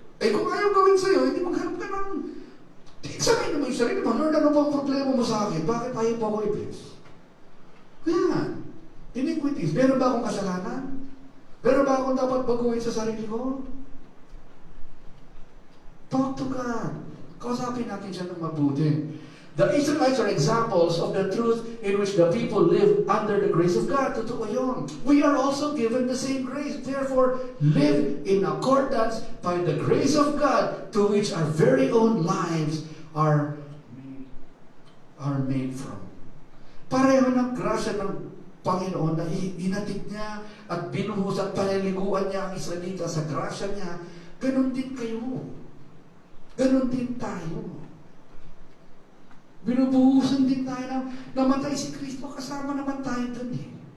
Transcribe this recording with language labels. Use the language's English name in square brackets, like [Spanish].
[Filipino] Kung ayaw gawin sa'yo, hindi maghanap ka ng, sabihin mo yung sarili mo, Lord, ano ba ang problema mo sa akin? Bakit ayaw po ako i-bless? Yan. Iniquities. Meron ba akong kasalanan? Meron ba akong dapat baguhin sa sarili ko? [English] Talk to God. [Filipino] Kausapin natin siya ng mabuti. [English] The Israelites are examples of the truth in which the people live under the grace of God. [Filipino] Totoo yun. [English] We are also given the same grace. Therefore, live in accordance by the grace of God to which our very own lives are made from. [Filipino] Pareho ng grasya ng Panginoon na inatid niya at binuhos at paliliguan niya ang Israelita sa grasya niya. Ganon din kayo. Ganon din tayo. Binubuhusan din tayo na namatay si Kristo, kasama naman tayo dun eh.